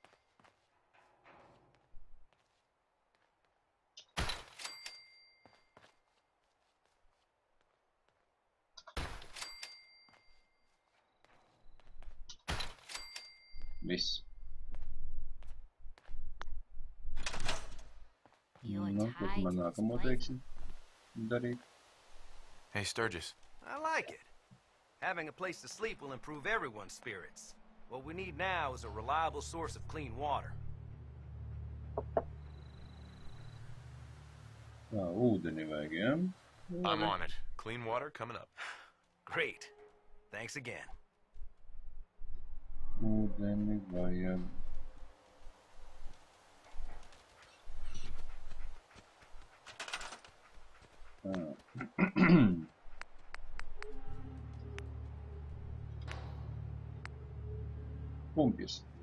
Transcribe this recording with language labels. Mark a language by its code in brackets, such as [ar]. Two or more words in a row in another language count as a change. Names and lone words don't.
[lv] Viss. Nu, ko tu man nākamo teiksi darīt? [en] Hey, Sturgis. I like it. Having a place to sleep will improve everyone's spirits. What we need now is a reliable source of clean water. [lv] Ūdeni vajag, ja? [en] I'm on it. Clean water coming up. Great. Thanks again. [lv] Ūdeni vajag. Pumpjas.